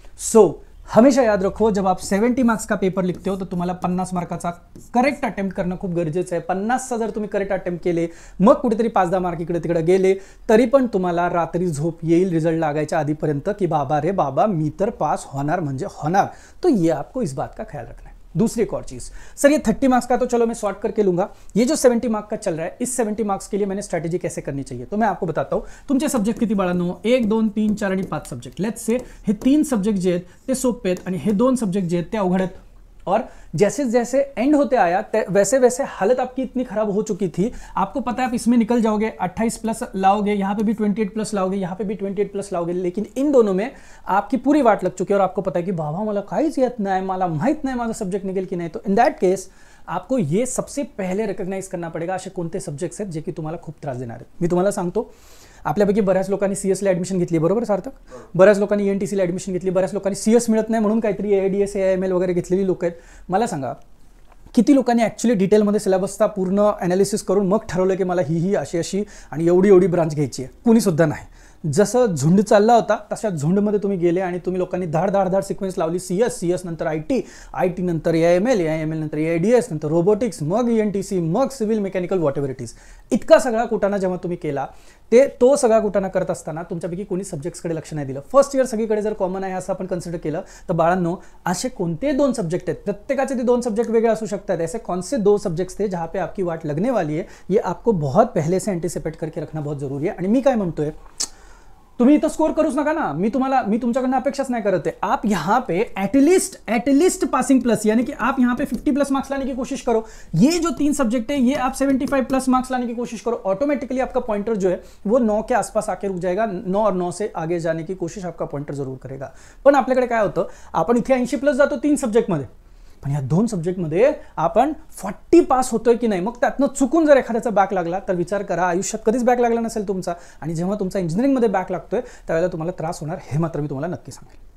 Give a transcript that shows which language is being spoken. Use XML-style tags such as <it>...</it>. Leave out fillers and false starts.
<hi>सो हमेशा याद रखो, जब आप 70 मार्क्स का पेपर लिखते हो तो</hi> <mr>तुम्हाला 50 मार्काचा करेक्ट अटेम्प्ट करणं खूप गरजेचं आहे. 50चा जर तुम्ही करेक्ट अटेम्प्ट केले, मग कुठेतरी 5-10 मार्क इकडे तिकडे गेले तरी पण तुम्हाला रात्री झोप येईल रिजल्ट लागायच्या आधीपर्यंत की बाबा रे बाबा मी तर पास होणार म्हणजे होणार.</mr> <hi>तो ये आपको इस बात का ख्याल रखना है. दूसरी एक और चीज़, सर ये 30 मार्क्स का तो चलो मैं सॉर्ट करके लूंगा, ये जो 70 मार्क्स का चल रहा है इस 70 मार्क्स के लिए मैंने स्ट्रैटेजी कैसे करनी चाहिए तो मैं आपको बताता हूँ.</hi> <mr>तुमचे सब्जेक्ट किती बाळांनो? 1, 2, 3, 4 आणि 5 सब्जेक्ट.</mr> <en>let's say</en> <mr>हे 3 सब्जेक्ट जे आहेत ते सोपे आहेत आणि हे 2 सब्जेक्ट जे आहेत ते अवघड आहेत.</mr> <hi>और जैसे जैसे एंड होते आया वैसे वैसे हालत आपकी इतनी खराब हो चुकी थी, आपको पता है आप इसमें निकल जाओगे, 28 प्लस लाओगे, यहाँ पे भी 28 प्लस लाओगे, यहाँ पे भी 28 प्लस लाओगे, लेकिन इन दोनों में आपकी पूरी वाट लग चुकी है और आपको पता है कि</hi> <mr>बाबा मला काहीच येत नाही, मला माहित नाही माझा सब्जेक्ट निघेल की नाही.</mr> <hi>तो</hi> <en>in that case</en> <hi>आपको ये सबसे पहले रिकॉग्नाइज करना पड़ेगा</hi> <mr>असे कोणते सब्जेक्ट्स आहेत जे की तुम्हाला खूप त्रास देणार आहेत. मी तुम्हाला सांगतो, आपल्यापैकी बऱ्याच लोकांनी सीएसला ॲडमिशन घेतली, बरोबर सार्थक? बऱ्याच लोकांनी एनटीसीला ॲडमिशन घेतली, बऱ्याच लोकांनी सीएस मिळत नाही म्हणून काहीतरी एआयडीएस एआयएमएल वगैरे घेतलेली लोक आहेत. मला सांगा किती लोकांनी ॲक्च्युली डिटेलमध्ये सिलेबसचा पूर्ण ॲनालिसिस करून मग ठरवलं की मला ही अशी अशी आणि एवढी एवढी ब्रांच घ्यायची आहे? कुणीसुद्धा नाही. जसं झुंड चालला होता तशा झुंडमध्ये तुम्ही गेले आणि तुम्ही लोकांनी धाड धाड धाड सिक्वेन्स लावली. सीएस नंतर आयटी नंतर एआयएमएल नंतर एआयडीएस नंतर रोबोटिक्स, मग एनटीसी, मग civil mechanical,</mr> <en>Whatever it is.</en> <mr>इतका सगळा कुटाणा जेव्हा तुम्ही केला तो सगळा कुटाणा करत असताना तुमच्यापैकी कोणी सब्जेक्ट्सकडे लक्ष नाही दिलं. फर्स्ट इयर सगळीकडे जर कॉमन आहे असं आपण कन्सिडर केलं तर बाळांनो असे कोणते 2 सब्जेक्ट आहेत, प्रत्येकाचे ते 2 सब्जेक्ट वेगळे असू शकतात.</mr> <hi>ऐसे कौन से 2 सब्जेक्ट्स थे जहाँ पे आपकी वाट लगने वाली है, ये आपको बहुत पहले से एंटिसिपेट करके रखना बहुत जरूरी है.</hi> <mr>आणि मी काय म्हणतोय, तुम्ही इथं स्कोर करूच नका ना, मी तुमच्याकडनं अपेक्षाच</mr> <hi>नहीं करते. आप यहाँ पे एटलीस्ट पासिंग प्लस यानी कि आप यहाँ पे 50 प्लस मार्क्स लाने की कोशिश करो. ये जो 3 सब्जेक्ट है ये आप 75 प्लस मार्क्स लाने की कोशिश करो. ऑटोमेटिकली आपका पॉइंटर जो है वो 9 के आसपास आके रुक जाएगा. 9 और 9 से आगे जाने की कोशिश आपका पॉइंटर जरूर करेगा.</hi> <mr>पण आपल्याकडे काय होतं, आपण इथे 80 प्लस जातो 3 सब्जेक्टमध्ये, पण या 2 सब्जेक्टमध्ये आपण 40 पास होतोय की नाही. मग त्यातनं चुकून जर एखाद्याचा बॅक लागला तर विचार करा, आयुष्यात कधीच बॅक लागला नसेल तुमचा, आणि जेव्हा तुमचा इंजिनिअरिंगमध्ये बॅक लागतोय त्यावेळेला तुम्हाला त्रास होणार, हे मात्र मी तुम्हाला नक्की सांगेल.</mr>